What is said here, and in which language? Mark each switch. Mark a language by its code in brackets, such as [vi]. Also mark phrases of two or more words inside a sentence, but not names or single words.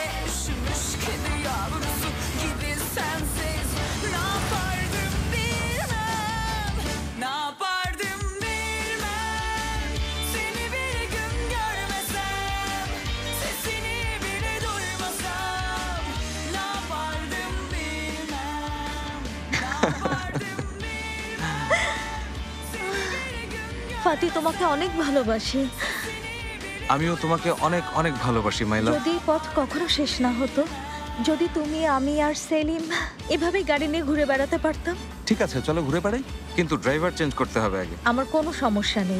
[tr] Üşümüş kedi yavrusu gibi sensiz ne yapardım bilmem, ne yapardım bilmem. Seni bir gün görmesem, sesini bile duymasam, ne yapardım bilmem, ne yapardım bilmem. Seni bir gün [bn] ফাতি তোমাকে অনেক ভালোবাসি। আমিও তোমাকে অনেক অনেক ভালোবাসি মাইলা। যদি এই পথ কখনো শেষ না হতো, যদি তুমি, আমি আর সেলিম এভাবেই গাড়ি নিয়ে ঘুরে বেড়াতে পারতাম। ঠিক আছে, চলো ঘুরে বেড়াই, কিন্তু [en] driver change [bn] করতে হবে আগে। আমার কোনো সমস্যা নেই।